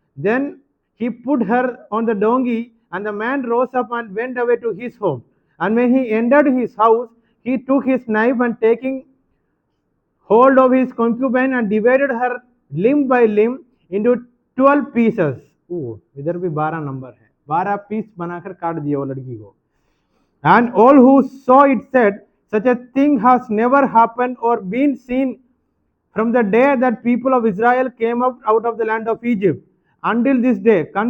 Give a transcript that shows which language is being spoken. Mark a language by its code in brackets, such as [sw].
[en] Then he put her on the donkey, and the man rose up and went away to his home. And when he entered his house, he took his knife and taking hold of his concubine and divided her limb by limb into 12 pieces. [hi] इधर भी 12 number है, 12 piece बनाकर काट दिया वो लड़की को। [en] And all who saw it said, such a thing has never happened or been seen from the day that people of Israel came up out of the land of Egypt until this day.